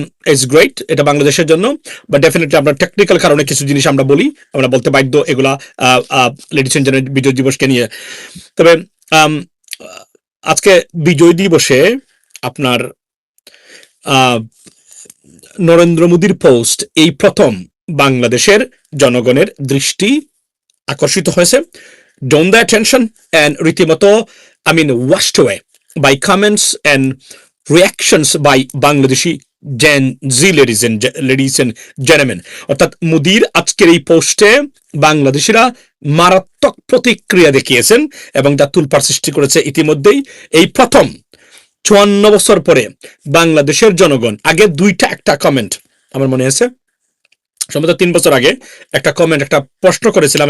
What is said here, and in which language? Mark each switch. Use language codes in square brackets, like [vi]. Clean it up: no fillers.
[en] It's great, [bn] এটা বাংলাদেশের জন্য, [en] but definitely [bn] আমরা টেকনিক্যাল কারণে কিছু জিনিস আমরা বলতে বাধ্য এগুলা [en] ladies and gentleman [bn] বিজয় দিবসকে নিয়ে। তবে আজকে বিজয় দিবসে আপনার নরেন্দ্র মোদীর পোস্ট এই প্রথম বাংলাদেশের জনগণের দৃষ্টি আকর্ষিত হয়েছে। [en] Drawn their attention and [bn] রীতিমতো [en] washed away by comments and reactions by Bangladeshi Gen Z, ladies and gentlemen. [bn] অর্থাৎ মোদীর আজকের এই পোস্টে বাংলাদেশিরা মারাত্মক প্রতিক্রিয়া দেখিয়েছেন এবং যা তুলপাড় সৃষ্টি করেছে ইতিমধ্যেই। এই প্রথম 54 বছর পরে বাংলাদেশের জনগণ, আগে একটা কমেন্ট আমার মনে আছে, সম্ভবত 3 বছর আগে একটা কমেন্ট, একটা প্রশ্ন করেছিলাম।